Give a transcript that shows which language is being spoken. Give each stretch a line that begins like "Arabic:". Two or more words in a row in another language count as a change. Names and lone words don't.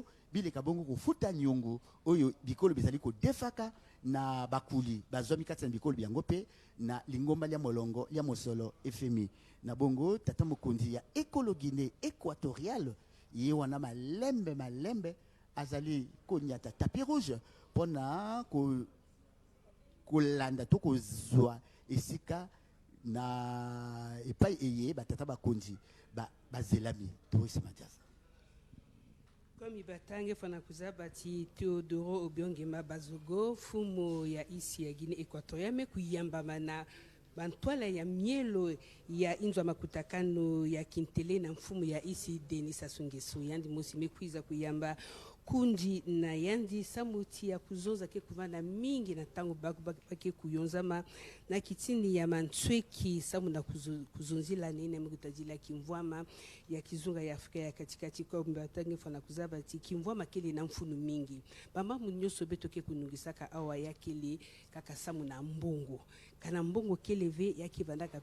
Lingala: bileka bongo kofuta nyongo oyo bikolo bizali ko defaka na bakuli bazwami kati na bikolo byango pe na lingomba lya molongo lya mosolo FMI na bongo tata mokonzi ya Écolo Guinée équatoriale ye wana malembe azali konyata
French: tapis rouge
Lingala: pona kolanda to kozwa esika na epai eye batata bakonzi bazelami Doris Maziaza
Kituba (Democratic Republic of Congo): comme ibatange fana kuzabati Teodoro Obiongema Bazogo fumo ya isi ya Guinée équatoriale me kuyamba mana bantwala ya mielo ya inzwa makutakano ya Kintele na mfumu ya isi Denis Sassou Nguesso yandi mosi mekwiza kuyamba kundi na yandi samuti ya kuzoza ke kuvanda mingi na tango bake kuyonzama na kitini ya mantsweki samu na kuzunzila nene mekutajila kimvwama ya kizunga ya Afrika ya katikati kwa mbatange fana kuzabati kimvwama kele na mfunu mingi bamba munyoso beto ke kunungisaka awa ya kele kaka samu na mbongo kana mbongo keleve yake bandaka